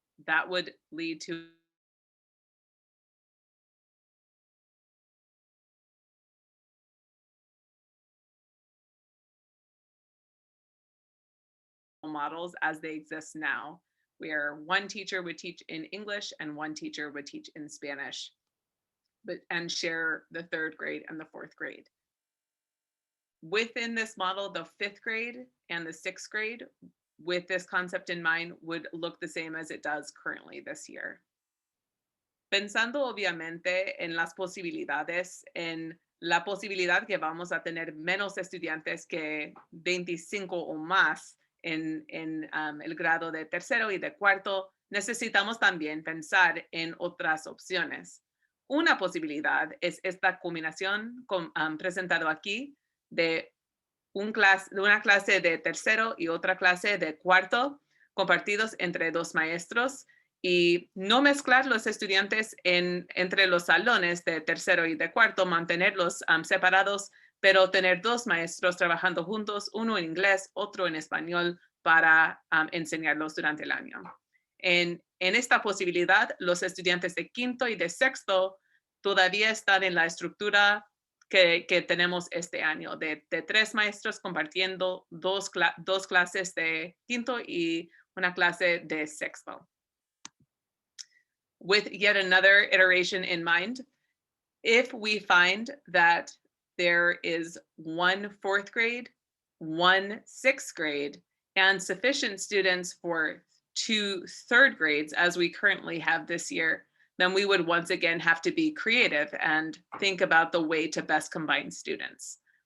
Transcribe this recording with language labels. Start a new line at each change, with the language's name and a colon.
English: That would lead to models as they exist now, where one teacher would teach in English and one teacher would teach in Spanish, and share the 3rd grade and the 4th grade. Within this model, the 5th grade and the 6th grade, with this concept in mind, would look the same as it does currently this year.
Spanish: Pensando obviamente en las posibilidades, en la posibilidad que vamos a tener menos estudiantes que 25 o más en el grado de tercero y de cuarto, necesitamos también pensar en otras opciones. Una posibilidad es esta combinación presentado aquí de una clase de tercero y otra clase de cuarto compartidos entre 2 maestros y no mezclar los estudiantes entre los salones de tercero y de cuarto, mantenerlos separados, pero tener 2 maestros trabajando juntos, uno en inglés, otro en español, para enseñarlos durante el año. En esta posibilidad, los estudiantes de quinto y de sexto todavía están en la estructura que tenemos este año, de 3 maestros compartiendo dos clases de quinto y una clase de sexto.
English: With yet another iteration in mind, if we find that there is 1 4th grade, 1 6th grade, and sufficient students for 2 3rd grades, as we currently have this year, then we would once again have to be creative and think about the way to best combine students.